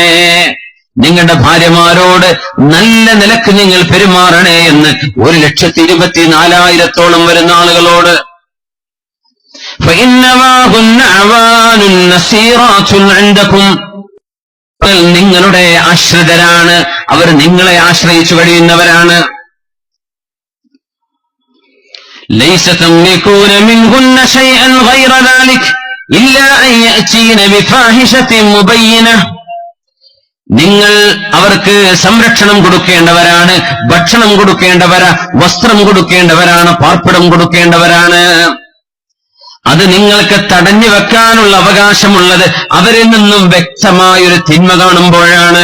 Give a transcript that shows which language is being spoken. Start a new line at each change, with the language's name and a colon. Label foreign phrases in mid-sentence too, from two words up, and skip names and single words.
Malayalam: നിങ്ങളുടെ ഭാര്യമാരോട് നല്ല നിലക്ക് നിങ്ങൾ പെരുമാറണേ എന്ന് 1,24,000 വരുന്ന ആളുകളോട്. നിങ്ങളുടെ ആശ്രിതരാണ്, അവർ നിങ്ങളെ ആശ്രയിച്ചു കഴിയുന്നവരാണ്.
Arabic: ليس تملكون منهن شيئا غير ذلك إلا أن يأتين بفاحشة مبينة.
Malayalam: നിങ്ങൾ അവർക്ക് സംരക്ഷണം കൊടുക്കേണ്ടവരാണ്, ഭക്ഷണം കൊടുക്കേണ്ടവരാ, വസ്ത്രം കൊടുക്കേണ്ടവരാണ്, പാർപ്പിടം കൊടുക്കേണ്ടവരാണ്. അത് നിങ്ങൾക്ക് തടഞ്ഞു വെക്കാനുള്ള അവകാശമുള്ളത് അവരിൽ നിന്നും വ്യക്തമായൊരു തിന്മ കാണുമ്പോഴാണ്.